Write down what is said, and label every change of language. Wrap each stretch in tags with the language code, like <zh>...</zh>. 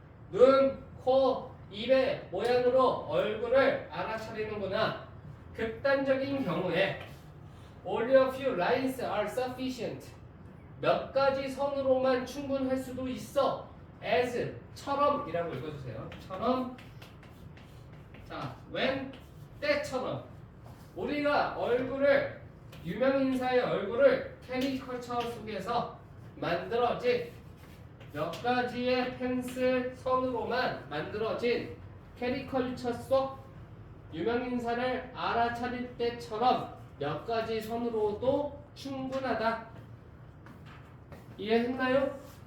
<ko>눈, 코, 입의 모양으로 얼굴을 알아차리는구나. 극단적인 경우에</ko> <en>only a few lines are sufficient.</en> <ko>몇 가지 선으로만 충분할 수도 있어. as, 처럼이라고 읽어주세요. 처럼. 자, when, 때처럼. 우리가 얼굴을, 유명인사의 얼굴을 캐리커처 속에서 만들어진 몇 가지의 펜슬 선으로만 만들어진 캐리커처 속 유명인사를 알아차릴 때처럼 몇 가지 선으로도 충분하다. 이해했나요?</ko>